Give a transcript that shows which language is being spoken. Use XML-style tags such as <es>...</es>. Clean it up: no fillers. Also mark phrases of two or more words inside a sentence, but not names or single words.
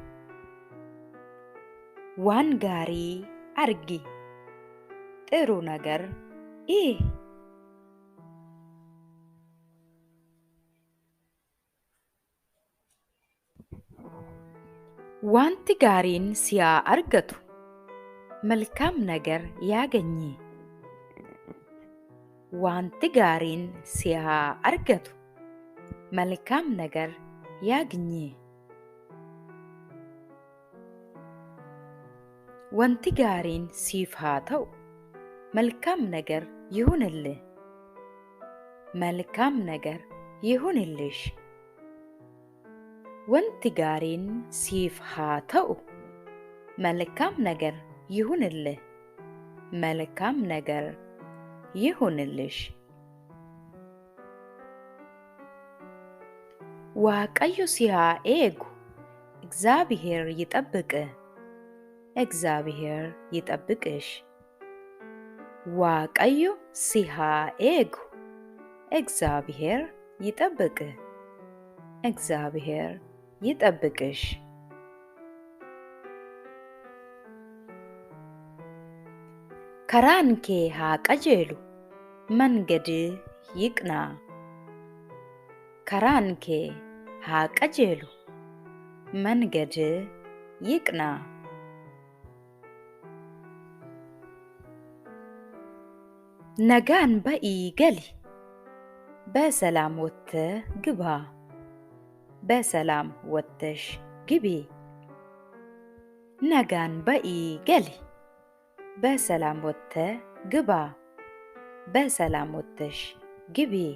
<om>Waan gaarii argi</om> <am>ጥሩ ነገር እይ።</am> <om>Wanti gaariin si haa argatu</om> <am>መልካም ነገር ያገኝ።</am> <om>Wanti gaariin si haa argatu</om> <am>መልካም ነገር ያግኝ።</am> <om>Wanti gaariin siif haa ta'u</om> <am>መልካም ነገር ይሁንልህ። መልካም ነገር ይሁንልሽ።</am> <om>Wanti gaariin siif haa ta'u</om> <am>መልካም ነገር ይሁንልህ። መልካም ነገር ይሁንልሽ።</am> <om>Waaqayyo si haa eegu</om> <am>እግዚአብሔር ይጠብቅ። እግዚአብሔር ይጠብቅሽ።</am> <om>Waaqayyo si haa eegu</om> <am>እግዚአብሔር ይጠብቅ። እግዚአብሔር ይጠብቅሽ።</am> <om>Karaan kee haa qajeelu</om> <am>መንገድ ይቅና።</am> <om>Karaan kee haa qajeelu</om> <am>መንገድ ይቅና።</am> <om>Nagaan ba'i gali</om> <am>በሰላም ወጥተህ ግባ። በሰላም ወጥተሽ ግቢ።</am> <om>Nagaan ba'i gali</om> <am>በሰላም ወጥተህ ግባ። በሰላም ወጥተሽ ግቢ።</am>